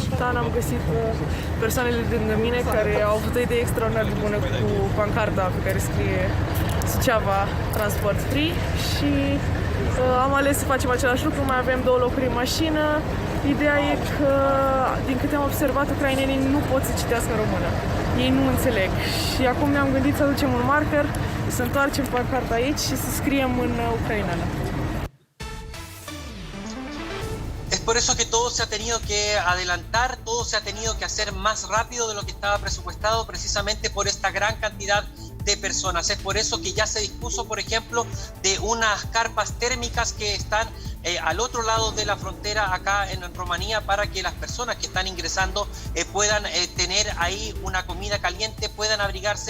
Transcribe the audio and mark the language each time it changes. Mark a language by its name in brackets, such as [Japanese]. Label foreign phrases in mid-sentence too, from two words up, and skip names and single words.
[Romanian] Am găsit persoanele lângă mine care au avut o idee extraordinar de bună cu pancarta pe care scrie Suceava [English] Transport Free [Romanian] și am ales să facem același lucru, mai avem 2 locuri în mașină. Ideea e că, din câte am observat, ucrainenii nu pot să citească în română. Ei nu înțeleg. Și acum ne-am gândit să aducem un marker, să întoarcem pancarta aici și să scriem în ucraineană. [Spanish] Es por eso que todo se ha tenido que adelantar, todo se ha tenido que hacer más rápido de lo que estaba presupuestado, precisamente por esta gran cantidad de personas. Es por eso que ya se dispuso, por ejemplo, de unas carpas térmicas que están al otro lado de la frontera acá en Rumanía para que las personas que están ingresando puedan tener ahí una comida caliente, puedan abrigarse.